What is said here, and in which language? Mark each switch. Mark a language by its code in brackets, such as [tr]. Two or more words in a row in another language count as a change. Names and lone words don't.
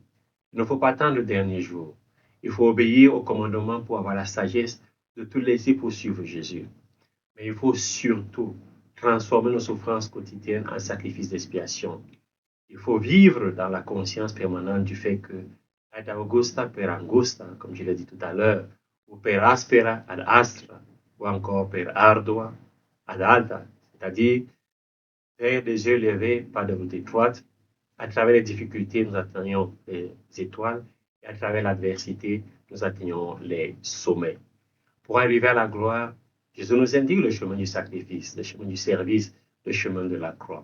[fr] Il ne faut pas attendre le dernier jour. Il faut obéir au commandement pour avoir la sagesse de tout laisser pour suivre Jésus. Mais il faut surtout transformer nos souffrances quotidiennes en sacrifice d'expiation. Il faut vivre dans la conscience permanente du fait que [la] ad augusta per angusta, [fr] comme je l'ai dit tout à l'heure, ou [la] per aspera ad astra, [fr] ou encore [la] per ardua ad alta, [fr] c'est-à-dire vers des yeux levés, pas de route étroite. À travers les difficultés, nous atteignons les étoiles, et à travers l'adversité, nous atteignons les sommets. Pour arriver à la gloire, Jésus nous indique le chemin du sacrifice, le chemin du service, le chemin de la croix.